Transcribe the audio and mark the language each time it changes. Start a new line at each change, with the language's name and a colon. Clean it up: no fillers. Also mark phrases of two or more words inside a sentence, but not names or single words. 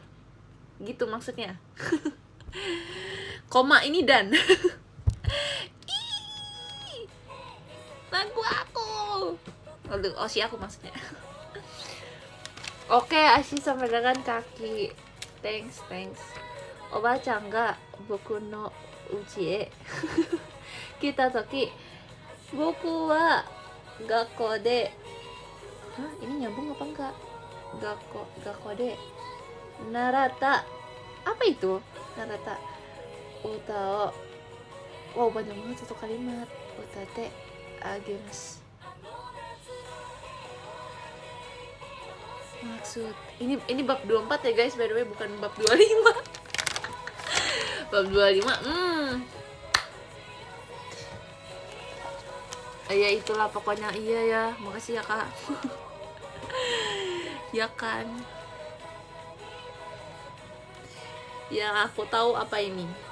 Indonesian: Gitu maksudnya. Koma ini dan. Lagu aku. Aduh, Oshi aku maksudnya. Oke, Ashi sama dengan kaki. Thanks.
Japanese: おばちゃんが僕のうちへ来たとき、僕は学校で.
Indonesian: Hah, ini nyambung apa enggak?
Japanese: 学校で習った.
Indonesian: Apa itu?
Japanese: 習った歌を.
Indonesian: Wow, banyak banget satu kalimat.
Japanese: 歌ってあげます.
Indonesian: Maksud ini bab 24 ya guys,
English: by the way,
Indonesian: bukan bab 25. Bab 25. Ya itulah pokoknya. Iya ya, makasih ya kak. Ya kan, yang aku tahu apa ini.